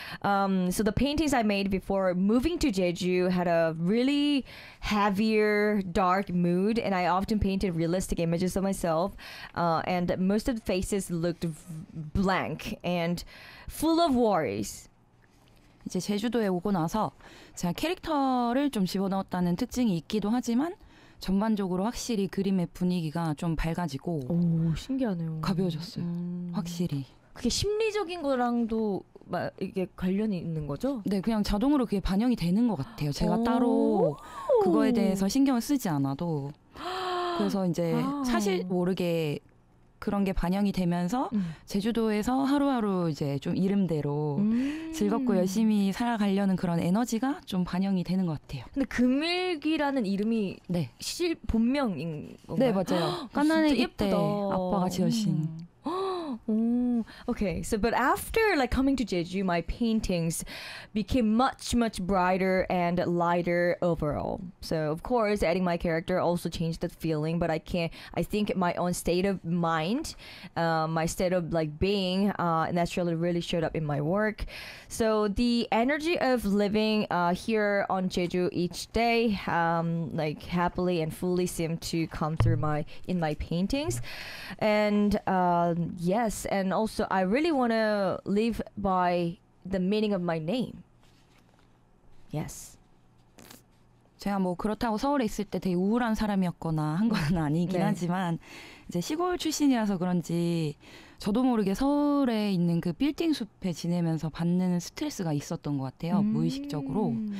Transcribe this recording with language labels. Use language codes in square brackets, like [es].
[en] So the paintings I made before moving to Jeju had a really heavier, dark mood, and I often painted realistic images of myself, and most of the faces looked blank and full of worries. [ko] 이제 제주도에 오고 나서 제가 캐릭터를 좀 집어넣었다는 특징이 있기도 하지만 전반적으로 확실히 그림의 분위기가 좀 밝아지고 오, 신기하네요. 가벼워졌어요. 확실히. 그게 심리적인 거랑도 이게 관련이 있는 거죠? 네, 그냥 자동으로 그게 반영이 되는 것 같아요. 제가 따로 그거에 대해서 신경을 쓰지 않아도. 그래서 이제 사실 모르게 그런 게 반영이 되면서 제주도에서 하루하루 이제 좀 이름대로 즐겁고 열심히 살아가려는 그런 에너지가 좀 반영이 되는 것 같아요. 근데 금일기라는 이름이 네. 실 본명인 건가요? 네, 맞아요. 까나네 이때 아빠가 지으신. [en] Okay, so but after like coming to Jeju, my paintings became much brighter and lighter overall. So of course, adding my character also changed the feeling. But I think my own state of mind, my state of like being, naturally really showed up in my work. So the energy of living here on Jeju each day, like happily and fully, seemed to come through in my paintings, and yes, and also I really want to live by the meaning of my name. Yes. [ko] 제가 뭐 그렇다고 서울에 있을 때 되게 우울한 사람이었거나 한 건 아니긴 네. 하지만 이제 시골 출신이라서 그런지 저도 모르게 서울에 있는 그 빌딩 숲에 지내면서 받는 스트레스가 있었던 것 같아요. 무의식적으로.